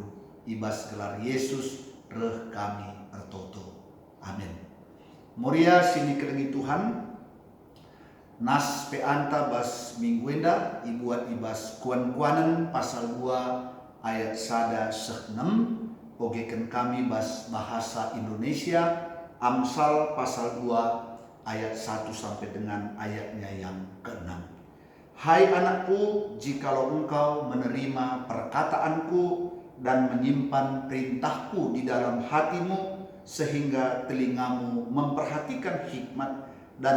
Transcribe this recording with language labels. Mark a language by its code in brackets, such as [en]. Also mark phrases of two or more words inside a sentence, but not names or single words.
[btx] Ibas gelar Yesus reh kami ertoto. Amin. Muria sini kerengi Tuhan. Nas peanta bas mingguenda ibuat ibas kuan-kuanen pasal 2 ayat 1-6 ogeken kami bas bahasa Indonesia Amsal pasal 2 ayat 1 [id] sampai dengan ayatnya yang ke-6. Hai anakku, jikalau engkau menerima perkataanku dan menyimpan perintahku di dalam hatimu sehingga telingamu memperhatikan hikmat dan